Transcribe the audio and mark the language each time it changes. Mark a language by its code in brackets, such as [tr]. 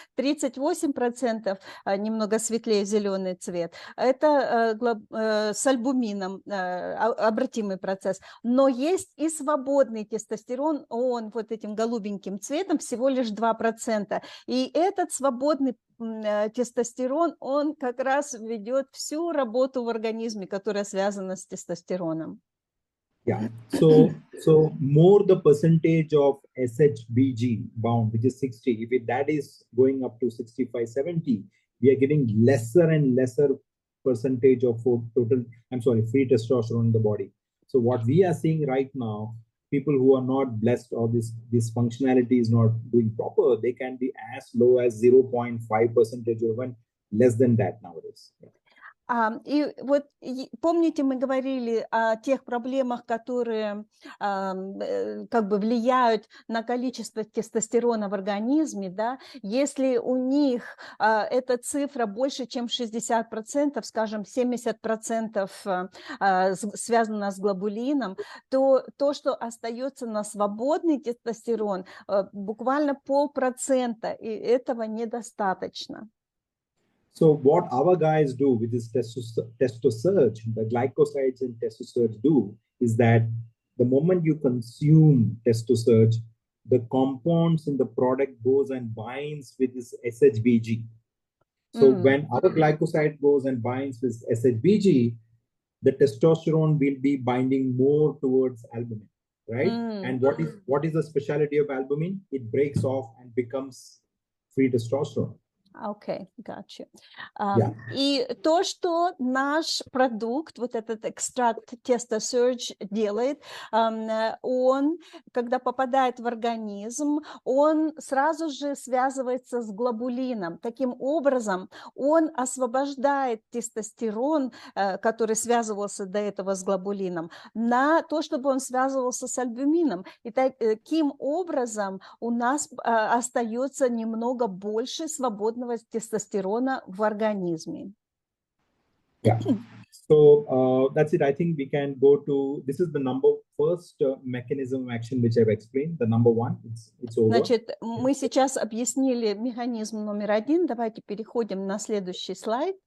[ru] 38%, немного светлее зеленый цвет, это с альбумином, обратимый процесс. Но есть и свободный тестостерон, он вот этим голубеньким цветом всего лишь 2%. И этот свободный тестостерон, он как раз ведет всю работу в организме, которая связана с тестостероном. [en] Yeah. So more the percentage of SHBG bound, which is 60, if that is going up to 65, 70, we are getting lesser and lesser percentage of free testosterone in the body. So what we are seeing right now, people who are not blessed or this functionality is not doing proper, they can be as low as 0.5% or even less than that nowadays. Yeah. [ru] И вот помните, мы говорили о тех проблемах, которые как бы влияют на количество тестостерона в организме, да? Если у них эта цифра больше, чем 60%, скажем, 70% связано с глобулином, то то, что остается на свободный тестостерон, буквально 0,5%, и этого недостаточно. [en] So what our guys do with this testosterone, the glycosides and testosterone do is that the moment you consume testosterone, the compounds in the product goes and binds with this SHBG. So when our glycoside goes and binds with SHBG, the testosterone will be binding more towards albumin, right? And what is the specialty of albumin? It breaks off and becomes free testosterone. [ru] Окей, gotcha. И то, что наш продукт, вот этот экстракт TestoSurge делает, он, когда попадает в организм, он сразу же связывается с глобулином. Таким образом, он освобождает тестостерон, который связывался до этого с глобулином, на то, чтобы он связывался с альбумином. И таким образом у нас остается немного больше свободного тестостерона в организме. [en] Yeah. So that's it. I think we can go to, this is the first mechanism of action which I've explained, the number one. It's over. [ru] Значит, мы сейчас объяснили механизм номер один. Давайте переходим на следующий слайд.